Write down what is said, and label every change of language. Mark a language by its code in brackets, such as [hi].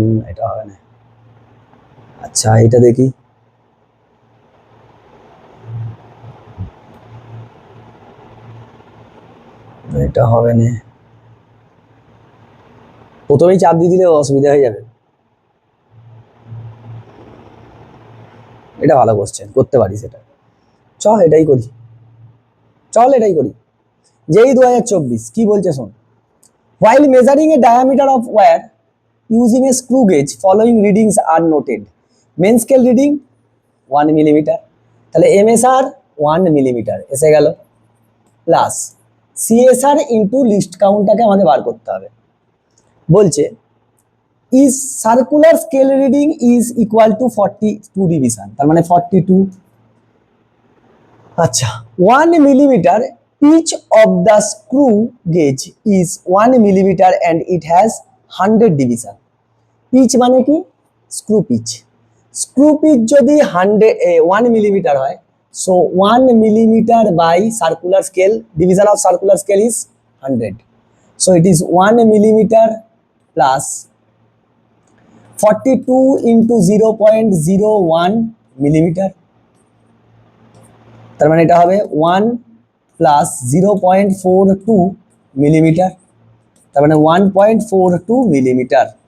[bn] এটা হবে না, আচ্ছা এটা দেখি, এটা হবে না, প্রথমেই চাপ দিয়ে দিলে অসুবিধা হয়ে যাবে। এটা ভালো কোশ্চেন, করতে পারিস এটা, চল এটাই করি, চল এটাই করি। [en] যেই 2024 কি বলছে শোন, while measuring a diameter of wire using a screw gauge following readings are noted: main scale reading 1 millimetre, [bn] তাহলে MSR 1 মিলিমিটার এসে গেল, প্লাস CSR ইন্টু লিস্ট কাউন্টটাকে আমাকে বার করতে হবে। বলছে [en] is circular scale reading is equal to 42 division, [bn] তার মানে 42। [en] আচ্ছা 1 millimeter pitch of the screw gauge is 1 millimeter and it has 100 division. [bn] Pitch মানে কি? Screw pitch. [en] screw pitch যদি 1 millimetre হয়, so 1 millimetre by circular scale, division of circular scale is 100, so it is 1 millimeter plus 42 into 0.01 millimetre, [bn] তার মানে এটা হবে [en] 1 plus 0.42 millimetre, তার মানে 1.42 millimetre.